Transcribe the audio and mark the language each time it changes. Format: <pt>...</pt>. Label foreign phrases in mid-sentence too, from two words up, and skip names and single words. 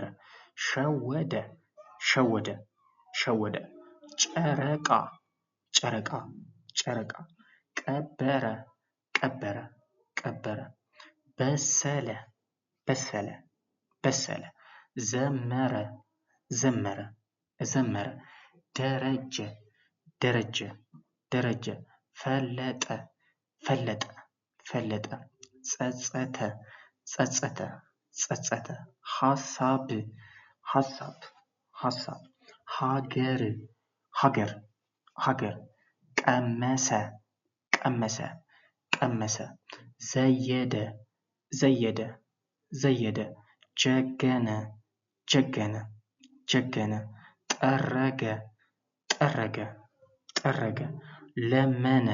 <am>ሸወደ ሸወደ ሸወደ ጨረቃ ጨረቃ ጨረቃ ቀበረ ቀበረ ቀበረ በሰለ በሰለ በሰለ ዘመረ ዘመረ ዘመረ ደረጀ ደረጀ ደረጀ ፈለጠ ፈለጠ ፈለጠ ጸጸተ ጸጸተ ጸጸተ ሐሳብ ሐሳብ ሐሳብ ሀገር ሀገር ሀገር ቀመሰ ቀመሰ ቀመሰ ዘየደ ዘየደ ዘየደ ጀገነ ጀገነ ጀገነ ጠረገ ጠረገ ጠረገ ለመነ</am>